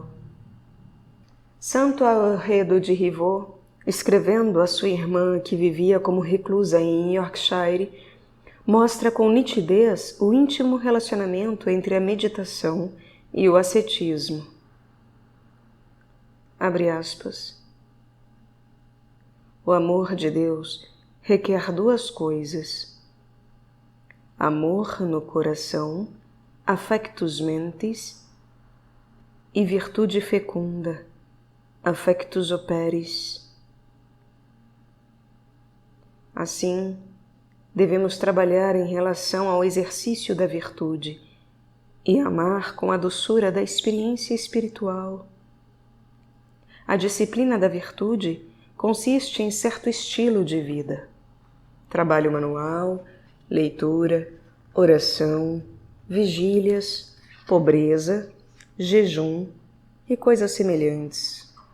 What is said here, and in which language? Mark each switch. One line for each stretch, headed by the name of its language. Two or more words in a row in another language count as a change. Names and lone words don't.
Portuguese: Santo Henri de Rivaux, escrevendo à sua irmã que vivia como reclusa em Yorkshire, mostra com nitidez o íntimo relacionamento entre a meditação e o ascetismo. Abre aspas. O amor de Deus requer duas coisas: amor no coração,
Latin: affectus mentis,
Portuguese: e virtude fecunda,
Latin: affectus operis.
Portuguese: Assim, devemos trabalhar em relação ao exercício da virtude e amar com a doçura da experiência espiritual. A disciplina da virtude consiste em certo estilo de vida: trabalho manual, leitura, oração, vigílias, pobreza, jejum e coisas semelhantes.